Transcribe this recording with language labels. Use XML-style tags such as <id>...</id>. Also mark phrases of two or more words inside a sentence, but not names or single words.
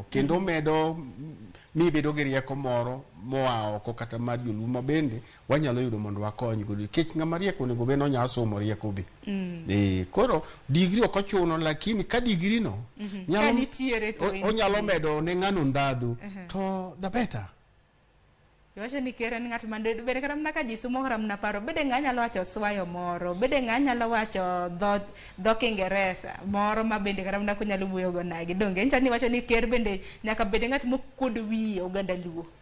<luo>Kendo medo mi bedo gi rieko moro moa oko kata mar joluo ma bende wanyalo yudo mondo wakony go. Nikech ng'ama rieko onego bed onyalo somo rieko be. Koro degree ok ochuno lakini ka degree no onyalo medo ne ng'ano ndhadhu</luo> <en>to the better.</en> <luo>Wacho ni ker en ng'at ma bede kata mana ka ji somo kata mana paro bede ng'a nyalo wacho swayo moro bede ng'a nyalo wacho dho Kiingereza moro ma bende kata mana kunyalo wuoyo go nagi donge en chani wacho ni ker bende nyaka bede ng'at mokuod wiye oganda Luo.</luo>